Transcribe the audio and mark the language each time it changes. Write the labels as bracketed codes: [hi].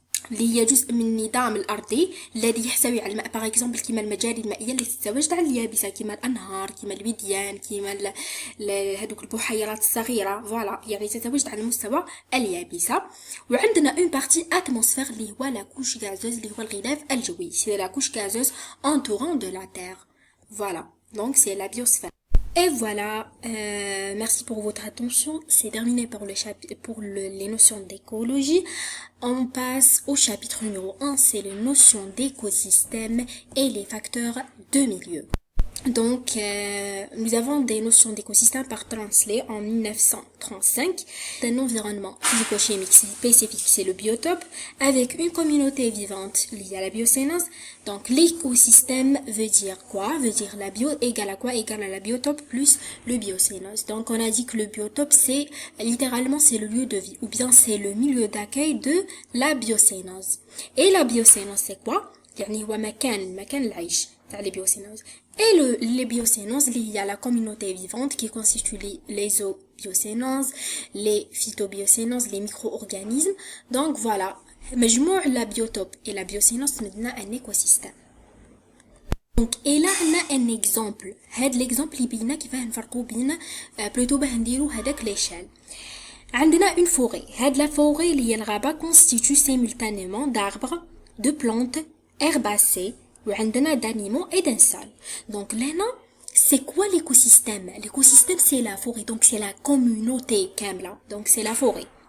[ar] اللي هي جزء من النظام الأرضي الذي يحتوي على الماء، باغ اكزومبل كيما المجاري المائية اللي تتواجد على اليابسة، كيما الأنهار، كيما الوديان، كيما هذوك البحيرات الصغيرة، فوالا يعني تتواجد على مستوى اليابسة. [fr] وعندنا اون بارتي اتموسفير اللي هو لا كوش غازوز، [ar] اللي هو الغلاف الجوي، [fr] سي لا كوش غازوز entourant de la terre. Voilà, donc c'est la biosphère. Et voilà, merci pour votre attention. C'est terminé pour les notions d'écologie. On passe au chapitre numéro 1, c'est les notions d'écosystème et les facteurs de milieu. Donc, nous avons des notions d'écosystème par Transley en 1935. Un environnement physico-chimique spécifique, c'est le biotope, avec une communauté vivante liée à la biocénose. Donc, l'écosystème veut dire quoi? Veut dire la bio égale à quoi? Égale à la biotope plus le biocénose. Donc, on a dit que le biotope, c'est, littéralement, c'est le lieu de vie, ou bien c'est le milieu d'accueil de la biocénose. Et la biocénose, c'est quoi? [ar] يعني هو مكان العيش تاع les biocénoses. [fr] Et les biocénoses, il y a la communauté vivante qui constitue les zoobiocénoses, les phytobiocénoses, les micro-organismes. Donc voilà, مجموع la biotope et la biocénose maintenant un écosystème. Donc et là on a un exemple. [ar] هذا l'exemple يبينا كيفاه نفرقوا بين plutôt باه نديرو هذاك l'échelle. [fr] عندنا une forêt. هاد la forêt [ar] اللي هي الغابة [fr] constitue simultanément d'arbres, de plantes, herbacées, وعندنا d'animaux et d'un sol. Donc là, c'est quoi l'écosystème? L'écosystème, c'est la forêt, donc c'est la communauté كاملة. Donc c'est la forêt.